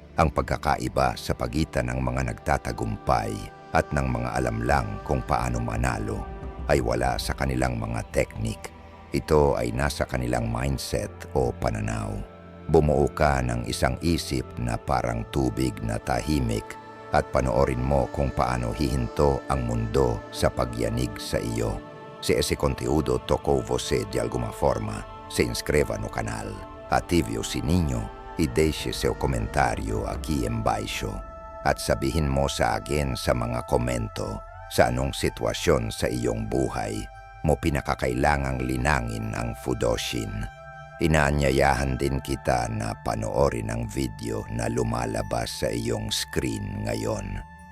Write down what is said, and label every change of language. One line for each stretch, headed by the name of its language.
Filipino: Ang pagkakaiba sa pagitan ng mga nagtatagumpay at ng mga alam lang kung paano manalo ay wala sa kanilang mga teknik. Ito ay nasa kanilang mindset o pananaw. Bumuo ka ng isang isip na parang tubig na tahimik at panoorin mo kung paano hihinto ang mundo sa pagyanig sa iyo.
Portuguese: Se ese conteúdo tocou você de alguma forma, se inscreva no canal, ative o sininho e deixe seu comentário aqui embaixo.
Filipino: At sabihin mo sa akin sa mga komento sa anong sitwasyon sa iyong buhay mo pinakakailangang linangin ang Fudoshin. Inaanyayahan din kita na panoorin ang video na lumalabas sa iyong screen ngayon.